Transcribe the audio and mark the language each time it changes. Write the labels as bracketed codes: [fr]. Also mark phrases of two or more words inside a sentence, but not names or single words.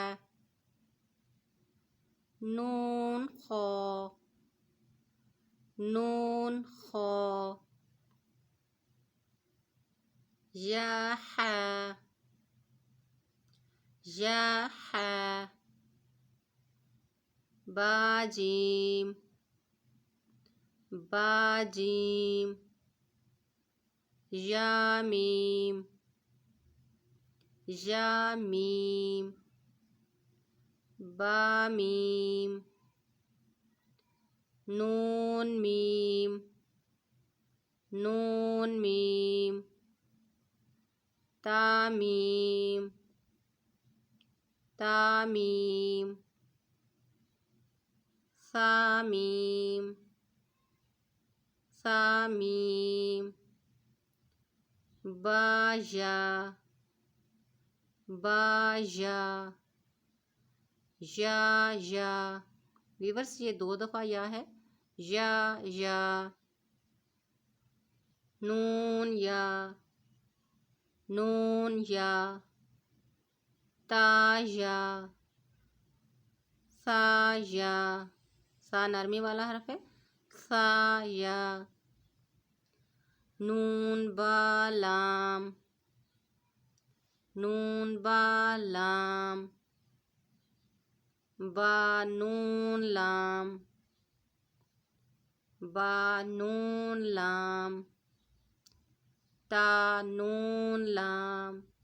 [ur] نون خا، نون خا، یا حا، یا حا، با جیم، با جیم، یا میم، یا میم، با میم، نون میم، نون میم، تا میم، تا میم، سا میم، سا میم، با یا، با یا، یا یا، ویورس یہ 2 دفعہ یا ہے، یا، نون یا، تا یا، سا نرمی والا حرف ہے، سا یا، نون با لام، با نون لام، تا نون لام،